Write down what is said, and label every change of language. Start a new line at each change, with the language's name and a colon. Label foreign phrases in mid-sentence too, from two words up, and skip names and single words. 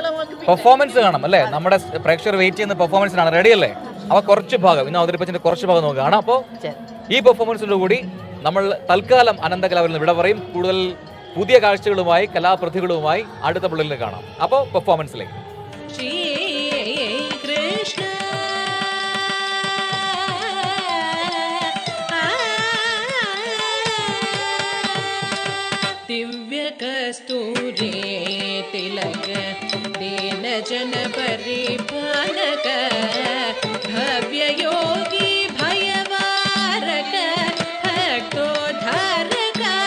Malayalam: പെർഫോമൻസ് കാണാം അല്ലേ? നമ്മുടെ പ്രേക്ഷകർ വെയിറ്റ് ചെയ്യുന്ന പെർഫോമൻസിനാണ്. റെഡി അല്ലേ? അവ കുറച്ച് ഭാഗം ഇന്ന് അവതരിപ്പിച്ചതിന്റെ കുറച്ച് ഭാഗം നമുക്ക് കാണാം. അപ്പോൾ ഈ പെർഫോമൻസിനോട് കൂടി നമ്മൾ തൽക്കാലം അനന്തകലാവിൽ നിന്ന് വിട പറയും. കൂടുതൽ പുതിയ കാഴ്ചകളുമായി, കലാപ്രതിഭകളുമായി അടുത്ത പിള്ളേരിൽ കാണാം. അപ്പോൾ പെർഫോമൻസിലേക്ക്.
Sanskrit: कस्तूरी तिलक दीन जन परिपालक भव्य योगी भयवारक भक्तोद्धारक